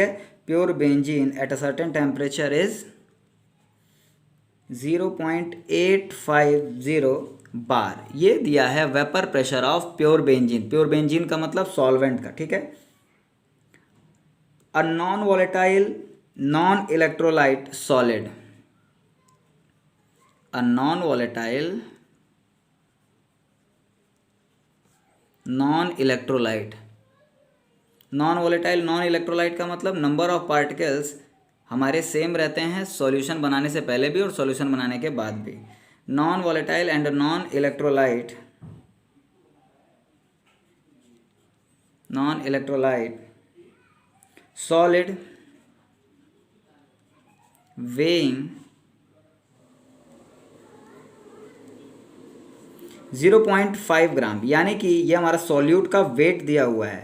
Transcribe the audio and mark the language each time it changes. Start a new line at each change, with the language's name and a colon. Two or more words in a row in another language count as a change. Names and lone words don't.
English: pure benzene at a certain temperature is 0.850 bar.
Hindi: ये दिया है
English: vapour pressure of pure benzene. pure benzene
Hindi: का मतलब सॉल्वेंट का, ठीक है।
English: a non-volatile non-electrolyte solid, a non-volatile non-electrolyte। non-volatile non-electrolyte
Hindi: का मतलब
English: number of particles
Hindi: हमारे सेम रहते हैं सॉल्यूशन बनाने से पहले भी और सॉल्यूशन बनाने के बाद भी।
English: non-volatile and non-electrolyte solid weighing 0.5
Hindi: ग्राम, यानी कि ये हमारा सॉल्यूट का वेट दिया हुआ है।